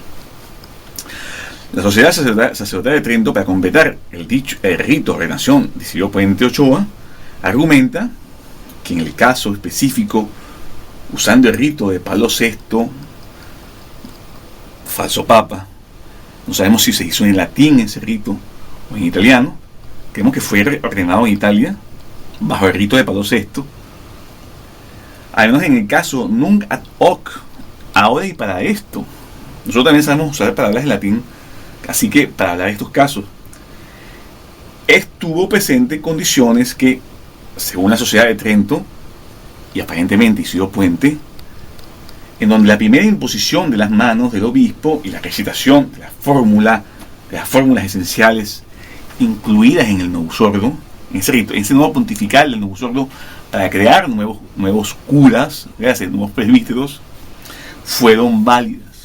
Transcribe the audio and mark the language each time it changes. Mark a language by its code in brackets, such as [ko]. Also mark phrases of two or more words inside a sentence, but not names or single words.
[es] La Sociedad Sacerdotal de Trento, para completar el rito de ordenación de Isidro Puente Ochoa, argumenta que en el caso específico, usando el rito de Pablo VI, falso papa, no sabemos si se hizo en latín ese rito o en italiano, creemos que fue ordenado en Italia bajo el rito de Pablo VI, al menos en el caso [la] nunc ad hoc, [es] ahora y para esto. Nosotros también sabemos usar palabras en latín, así que para hablar de estos casos, estuvo presente en condiciones que, según la Sociedad de Trento, y aparentemente Isidro Puente, en donde la primera imposición de las manos del obispo y la recitación de las fórmulas esenciales incluidas en el [la] Novus Ordo, [es] en ese nuevo pontifical del [la] Novus Ordo, [es] para crear nuevos curas, nuevos presbíteros, fueron válidas.